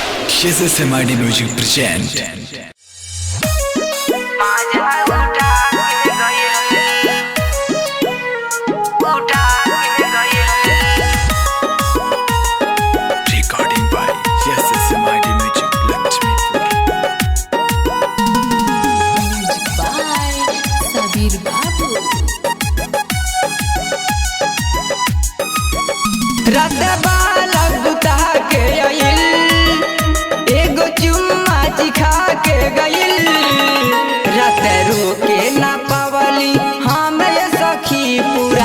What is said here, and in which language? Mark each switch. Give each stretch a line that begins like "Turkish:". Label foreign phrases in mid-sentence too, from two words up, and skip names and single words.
English: SMID Music present recording by SMID Music Lakshmipur. Music by Sabir Babu.
Bhojpuri: रात बाला बुता के आइल एगो चुम्मा चिखा के गइल रात रोके ना पावली हम ये सखी पूरा